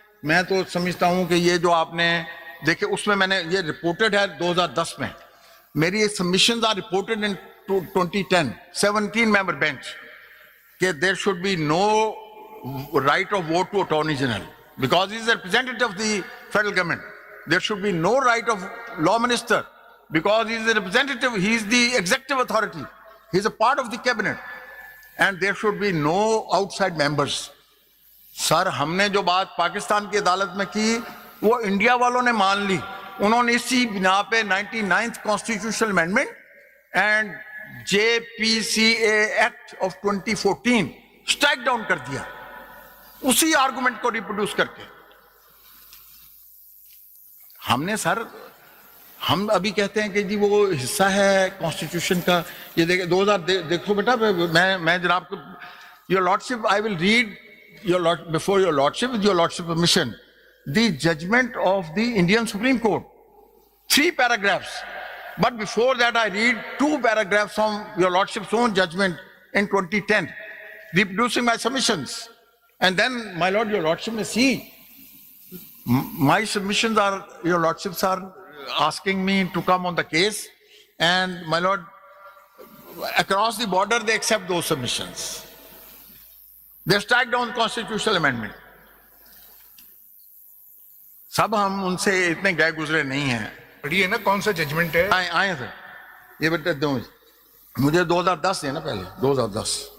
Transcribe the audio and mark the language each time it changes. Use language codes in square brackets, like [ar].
[ur] میں تو سمجھتا ہوں کہ یہ جو آپ نے دیکھے اس میں نے یہ رپورٹڈ ہے 2010 میں, [en] میری submissions are reported in 2010 17 member bench کہ there should be no right of vote to Attorney General because he is a representative of the federal government. There should be no right of law minister because he is a representative, he is the executive authority, he is a part of the cabinet, and there should be no outside members. [ur] سر ہم نے جو بات پاکستان کی عدالت میں کی وہ India والوں نے مان لی. انہوں نے اسی بنا پہ [en] 99th constitutional amendment and JPCA Act of 2014 [ur] strike down کر دیا, اسی آرگومنٹ کو ریپروڈیوس کر کے. ہم نے سر ہم ابھی کہتے ہیں کہ جی وہ حصہ ہے کانسٹیٹیوشن کا. یہ دیکھیں 2000 دیکھو بیٹا, میں جناب کو [en] Your lordship I will read before your lordship, with your lordship permission, the judgment of the Indian Supreme Court, 3 paragraphs. But before that I read 2 paragraphs from your lordship's own judgment in 2010, reproducing my submissions. And then, my lord, your lordship may see, my submissions are, your lordships are asking me to come on the case, and my lord, across the border they accept those submissions. They strike down constitutional amendment. [ur] سب ہم ان سے اتنے گئے گزرے نہیں ہیں. پڑھیے نا کون سا ججمنٹ ہے. آئے سر یہ بیٹا دوں مجھے 2010 ہے نا, پہلے 2010.